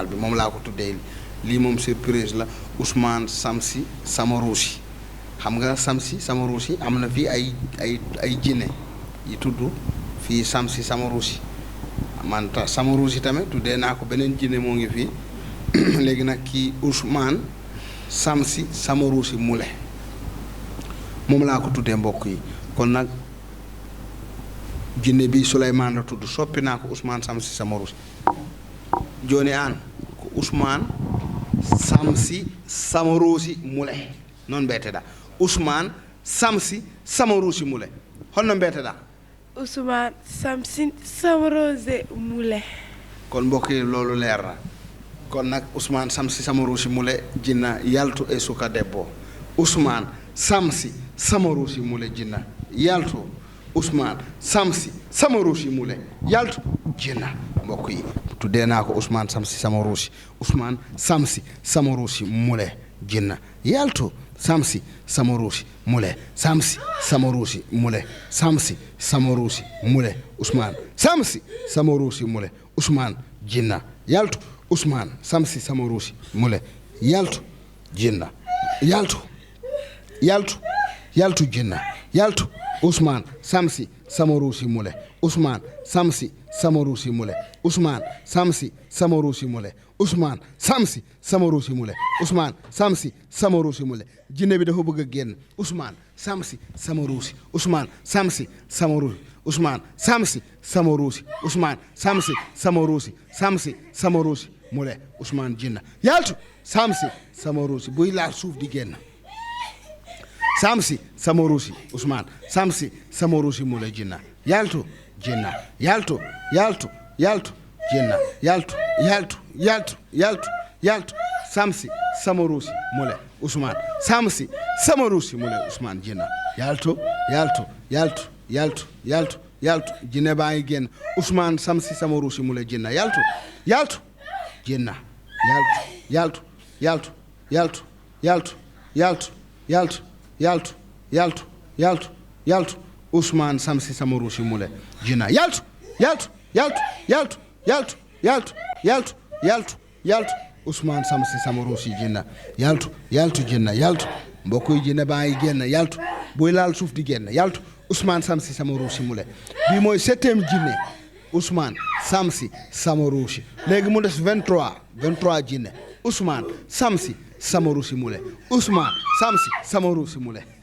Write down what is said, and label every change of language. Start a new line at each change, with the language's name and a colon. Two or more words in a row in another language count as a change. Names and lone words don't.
Wolof: bi moom laa ko tuddee lii moom surprise la Ousmane Samsi Samarousi xam nga Samsi Samarousi am na fii ay jinne yi tudd fii Samsi Samarousi man Samarousi tamit tuddee naa ko beneen jinne moo ngi fii léegi nag kii Ousmane Samsi Samarousi Moule moom laa ko tuddee mbokk yi kon nag jinne bi Souleymane la tudd soppi naa ko Ousmane Samsi Samarousi
Fula: jooni an ko Ousmane Samsi Samarousi Moule noon mbiyeteɗa Ousmane Samsi Samarousi Moule holno mbiyeteɗa
Wolof: Ousmane Samsi Samarousi Moule kon mbokk yi loolu leer na kon nag Ousmane Samsi Samarousi Moule
Fula: jinna yaltu e suka debbo Ousmane Samsi Samarusi mule jinna yaltu Ousmane Samsi Samarusi mule yaltu jinna
Wolof: mbokk yi tuddee naa ko
Fula: Ousmane Samsi Samarusi Ousmane Samsi Samarusi mule jinna yaltu Samsi Samarusi mule Samsi Samarusi mule Samsi Samarusi mule Ousmane Samsi Samarusi mule Ousmane jinna yaltu Ousmane Samsi Samarusi mule yaltu jinna yaltu jinna yaltu Ousmane Samsi Samarusi mule Ousmane Samsi Samarusi mule Ousmane Samsi Samarusi mule Ousmane Samsi Samarusi mule Ousmane Samsi Samarusi mule
Wolof: jinne bi dafa bëgg a génn
Fula: Ousmane Samsi Samarusi Ousmane Samsi Samarusi Ousmane Samsi Samarusi Ousmane Samsi Samarusi Samsi Samarusi mule Ousmane jinna yaltu Samsi Samarusi
Wolof: buy laal suuf di génn
Fula: Samsi Samarusi Ousmane Samsi Samarusi mule jinna yaltu jinna yaltu jinna yaltu Samsi Samarusi mule Ousmane Samsi Samarusi mule Ousmane jinna yaltu
Wolof: jinne baa ngi génn
Fula: Ousmane Samsi Samarusi mule jinna yaltu jinna yaltu Ousmane Samsi Samarusi mule jinna yaltu Ousmane Samsi Samarusi jinna yaltu jinna yaltu
Wolof: mbokk yi jinne baa ngi génn yaltu buy laal suuf di génn yaltu Ousmane Samsi Samarusi mule bii mooy 7e jinne Ousmane Samsi Samarusi léegi mu des 23 jinne Ousmane Samsi Samarusi mule Ousmane Samsi Samarusi mule